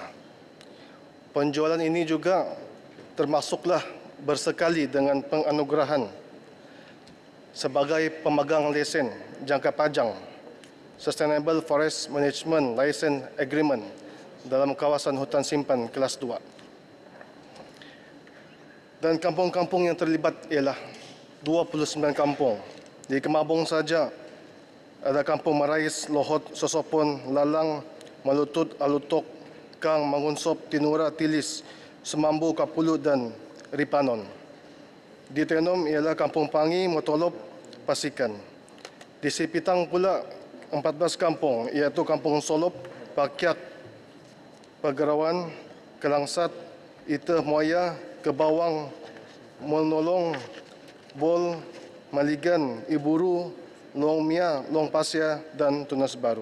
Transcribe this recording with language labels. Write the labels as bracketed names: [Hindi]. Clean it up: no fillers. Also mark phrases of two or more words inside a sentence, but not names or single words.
[Malay] Penjualan ini juga termasuklah bersekali dengan penganugerahan sebagai pemegang lesen jangka panjang [English] Sustainable Forest Management License Agreement [Malay] dalam kawasan hutan simpan kelas 2. Dan kampung-kampung yang terlibat ialah 29 kampung. Di Kemabung saja ada Kampung Marais, Lohot, Sosopon, Lalang, Malutut, Alutok, Kang, Mangunsop, Tinura, Tilis, Semambu, Kapulu dan Ripanon. Di Tenom ialah Kampung Pangi, Motolop, Pasikan. Di Sipitang pula 14 kampung iaitu Kampung Solop, Pakiak, Pagerawan, Kelangsat, Ita, Muaya, Kebawang, Molnolong, Bol, Maligan, Iburu, Long Mia, Long Pasir dan Tunas Baru.